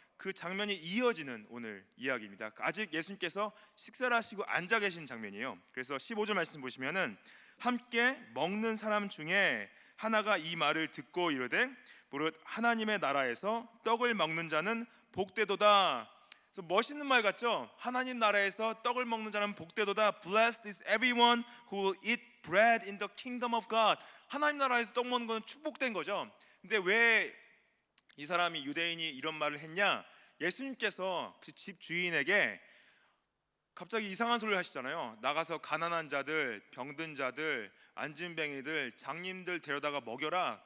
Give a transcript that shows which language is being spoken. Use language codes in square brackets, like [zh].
[ko] 그 장면이 이어지는 오늘 이야기입니다. 아직 예수님께서 식사를 하시고 앉아 계신 장면이에요. 그래서 15절 말씀 보시면은 함께 먹는 사람 중에 하나가 이 말을 듣고 이르되 무릇 하나님의 나라에서 떡을 먹는 자는 복되도다. 그래서 멋있는 말 같죠? 하나님 나라에서 떡을 먹는 자는 복되도다. [en] Blessed is everyone who eat bread in the kingdom of God. [ko] 하나님 나라에서 떡 먹는 것은 축복된 거죠. 근데 왜 이 사람이, 유대인이 이런 말을 했냐? 예수님께서 그 집 주인에게 갑자기 이상한 소리를 하시잖아요. 나가서 가난한 자들, 병든 자들, 안진뱅이들, 장님들 데려다가 먹여라.